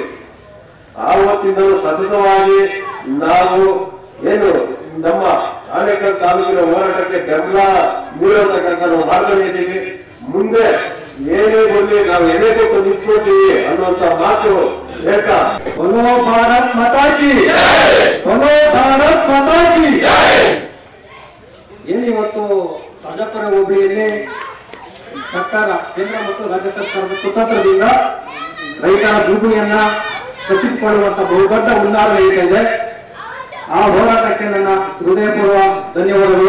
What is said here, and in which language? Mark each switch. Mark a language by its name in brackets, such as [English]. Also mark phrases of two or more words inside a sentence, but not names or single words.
[Kannada] ಆವತ್ತಿಂದಲೂ ಸತತವಾಗಿ ನಾವು ಏನು ನಮ್ಮ ಆನೇಕಲ್ ತಾಲೂಕಿನ ಹೋರಾಟಕ್ಕೆ ಬೆಂಬಲ ನೀಡುವಂತ ಕೆಲಸ ನಾವು ಮಾಡ್ತಾನೆ ಇದ್ದೀವಿ. ಮುಂದೆ ಏನೇ ಬಂದು ನಾವು ಎದೆ ಕೊಟ್ಟು ನಿಂತ್ಕೊಳ್ತೀವಿ ಅನ್ನುವಂತ ಮಾತು ಹೇಳ್ತಾ [Hindi] बोलो भारत माता की बोलो भारत माता की [Kannada] ಏನಿವತ್ತು ಸರ್ಜಾಪುರ ಹೋಬಳಿಯಲ್ಲಿ ಸರ್ಕಾರ ಕೇಂದ್ರ ಮತ್ತು ರಾಜ್ಯ ಸರ್ಕಾರದ ಕುತಂತ್ರದಿಂದ ರೈತರ ಭೂಮಿಯನ್ನ ಕಸಿದುಕೊಳ್ಳುವಂತ ಬಹುದೊಡ್ಡ ಹುನ್ನಾರ ನಡೀತಾ ಇದೆ. ಆ ಹೋರಾಟಕ್ಕೆ ನನ್ನ ಹೃದಯಪೂರ್ವ ಧನ್ಯವಾದಗಳು.